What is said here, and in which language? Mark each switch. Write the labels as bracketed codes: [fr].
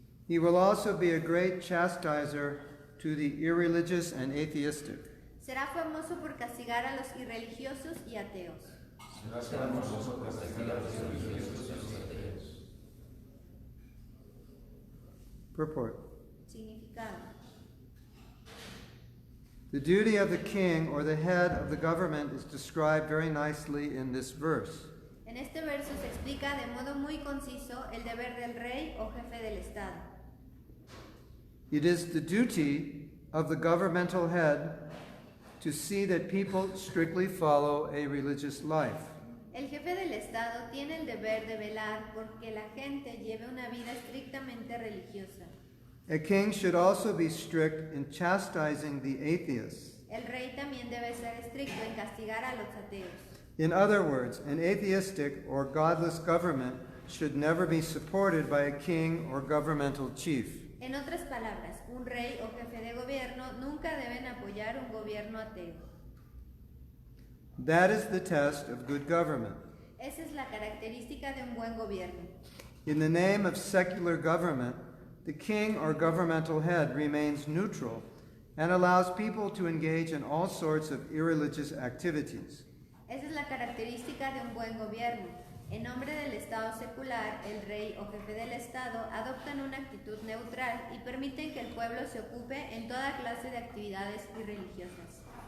[en] He will also be a great chastiser to the irreligious and atheistic. [es] Será famoso por castigar a los irreligiosos y ateos. [en] Purport. [es] Significado. [en] The duty of the king or the head of the government is described very nicely in this verse. [es] En este verso se explica de modo muy conciso el deber del rey o jefe del Estado. [en] It is the duty of the governmental head to see that people strictly follow a religious life. [es] El jefe del Estado tiene el deber de velar porque la gente lleve una vida estrictamente religiosa. [en] A king should also be strict in chastising the atheists. [es] El rey también debe ser estricto en castigar a los ateos. [en] In other words, an atheistic or godless government should never be supported by a king or governmental chief. [es] En otras palabras, un rey o jefe de gobierno nunca deben apoyar un gobierno ateo. [en] That is the test of good government. [es] Esa es la característica de un buen gobierno. [en] In the name of secular government, the king or governmental head remains neutral and allows people to engage in all sorts of irreligious activities. [es] Esa es la característica de un buen gobierno. En nombre del Estado secular, el rey o jefe del Estado adoptan una actitud neutral y permiten que el pueblo se ocupe en toda clase de actividades irreligiosas.